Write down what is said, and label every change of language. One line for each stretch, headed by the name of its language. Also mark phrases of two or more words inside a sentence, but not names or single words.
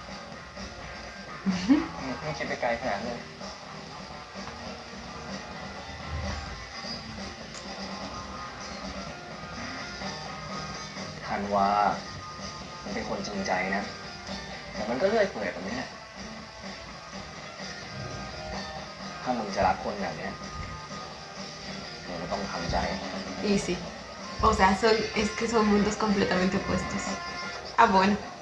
Thai: ไม่คิดไปไกลขนาดนั้นเลยธันวามันเป็นคนจริงใจนะ แต่มันก็เลื่อยเปื่อยแบบนี้แหละถ้ามึงจะรักคนแบบเนี้ยมึงก็ต้องทำใจ
Spanish: Y sí. O sea, es que son mundos completamente opuestos. Ah, bueno.